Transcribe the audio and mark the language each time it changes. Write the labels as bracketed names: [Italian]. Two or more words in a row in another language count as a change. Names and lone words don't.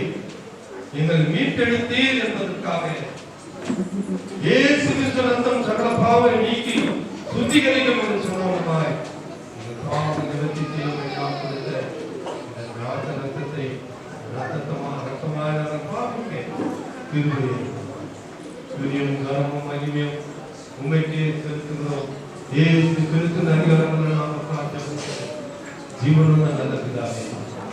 [Tamil] எங்கள் மீட்டெடுத்தீர் என்பதற்காக இயேசு கிறிஸ்து ரத்தம் சகல பாவங்களை நீக்கி சுத்திகரிக்கும் என்று சொன்னோமாய் எங்கள் பாவங்கள் நிவர்த்தி செய்ய கொடுத்த ரத்தத்தை ரத்தமாக நாங்கள் பாவிக்க கிருபையை துதியும் கனமும் மகிமையும் உங்களுக்கே செலுத்துகிறோம். [Kannada] ಯೇಸು ಕ್ರಿಸ್ತನ ಅಧಿಕಾರವನ್ನು ನಾವು ಪ್ರಾರ್ಥಿಸುತ್ತೇವೆ. ಜೀವನದ ನನ್ನ ಪಿತಾವೇ